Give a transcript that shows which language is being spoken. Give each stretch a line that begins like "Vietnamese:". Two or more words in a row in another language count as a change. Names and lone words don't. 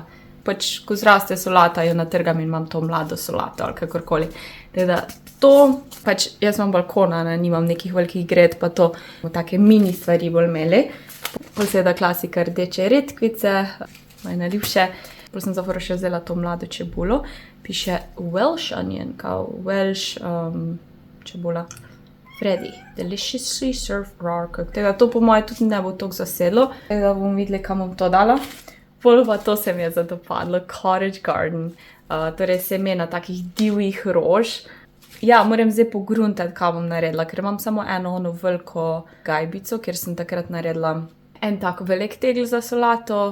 Slovenian: Pač, ko zraste solata, jo natrgam in imam to mlado solato ali kakorkoli. Tako da to, pač jaz imam balkona, nimam nekih velikih gred, pa to bomo take mini stvari bolj imeli. Pol seveda klasika rdeče redkvice, moje najljubše. Pol sem zaforo še vzela to mlado čebulo. Piše
English: Welsh onion,
Slovenian: kao Welsh čebula.
English: Freddy, deliciously served raw cooked.
Slovenian: Tega to po moje tudi ne bo toliko zasedlo. Tega bomo videli, kam bom to dala. Pol pa to se mi je zadopadlo, Cottage Garden. Torej semena takih divjih rož. Ja, moram zdaj pogruntati, kaj bom naredila, ker imam samo eno veliko gajbico, ker sem takrat naredila en tak velik tegl za solato.